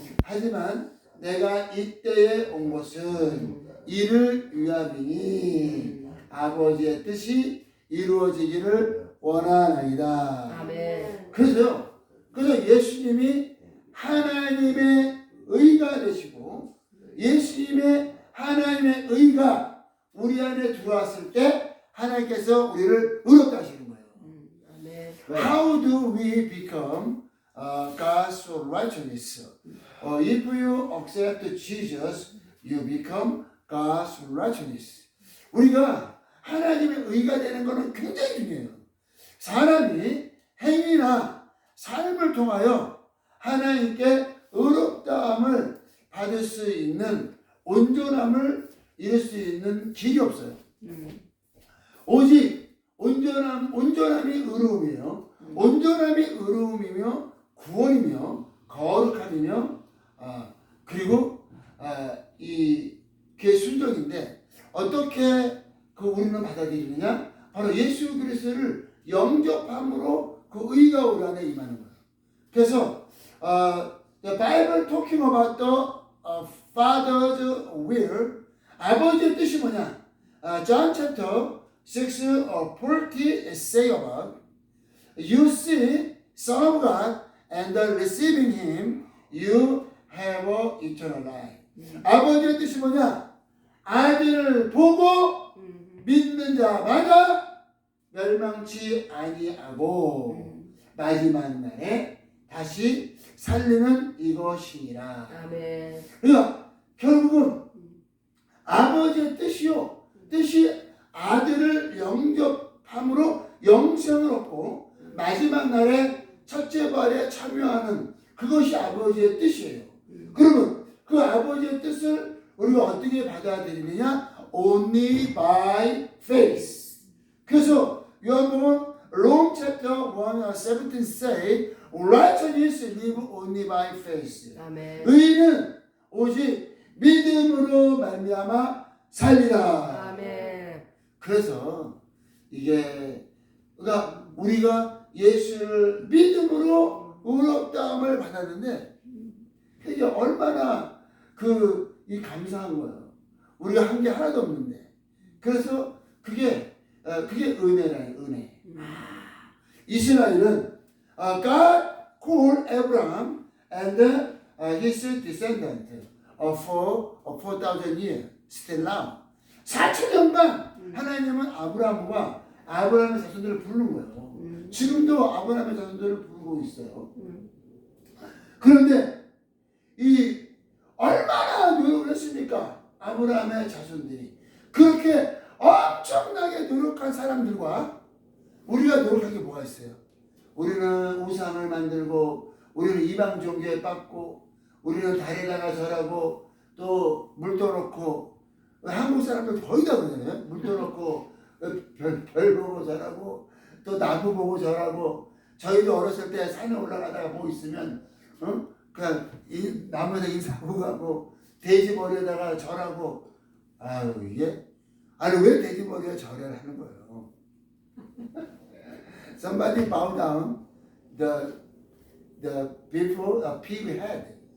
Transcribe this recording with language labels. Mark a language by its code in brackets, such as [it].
[ko] 하지만 내가 이때에 온 것은 이를 위함이니 아버지의 뜻이 이루어지기를 원하나이다. 아멘. 그래서 예수님이 하나님의 의가 되시고 예수님의 하나님의 의가 우리 안에 들어왔을 때 하나님께서 우리를 의롭게 하시는 거예요. 아멘. [en] How do we become God's righteousness? If you accept Jesus, you become God's righteousness. [ko] 우리가 하나님의 의가 되는 것은 굉장히 중요해요. 사람이 행위나 삶을 통하여 하나님께 의롭다함을 받을 수 있는 온전함을 이룰 수 있는 길이 없어요. 오직 온전함이 의로움이에요. 온전함이 의로움이며 구원이며 거룩함이며 그리고 그게 순종인데 어떻게 우리는 받아들이느냐? 바로 예수 그리스도를 영접함으로 그 의가 우리 안에 임하는 거예요. 그래서 [en] the Bible talking about the Father's will, [ko] 아버지의 뜻이 뭐냐? [en] John chapter 6 40 say about you see Son of God and receiving Him, you have eternal life. [ko] 아버지의 뜻이 뭐냐? 아들을 보고 믿는 자마다 멸망치 아니하고 마지막 날에 다시 살리는 이것이니라. 아멘. 그러니까 결국은 아버지의 뜻이 아들을 영접함으로 영생을 얻고 마지막 날에 첫째 발에 참여하는 그것이 아버지의 뜻이에요. 그러면 그 아버지의 뜻을 우리가 어떻게 받아들이느냐? [en] Only by faith. [ko] 그래서 요한복음 [en] Rome chapter 1 17 say righteousness live only by faith. [ko] 아멘. 의는 오직 믿음으로 말미암아 살리라. 아멘. 그래서 이게 그러니까 우리가 예수를 믿음으로 의롭다함을 받았는데 이게 얼마나 이 감사한 거예요. 우리가 한 게 하나도 없는데. 그래서 그게 은혜라는 은혜. 이스라엘은 [en] God called Abraham and his descendant for 4,000 years still now. [ko] 4,000년간 하나님은 아브라함과 아브라함의 자손들을 부르는 거예요. 지금도 아브라함의 자손들을 부르고 있어요. 그런데 이 얼마나 노력을 했습니까? 아브라함의 자손들이. 그렇게 엄청나게 노력한 사람들과 우리가 노력한 게 뭐가 있어요? 우리는 우상을 만들고, 우리는 이방 종교에 빠고, 우리는 달에다가 절하고, 또 물도 넣고, 한국 사람들 거의 다 그러잖아요. 물도 넣고, 별 보고 절하고, 또 나무 보고 절하고. 저희도 어렸을 때 산에 올라가다가 뭐 있으면 그냥 나무에다 인사하고 가고, 돼지 머리에다가 절하고. 아유, 이게 아니 왜 돼지 머리에 절을 하는 거예요? [en] Somebody bow down the before a pig head.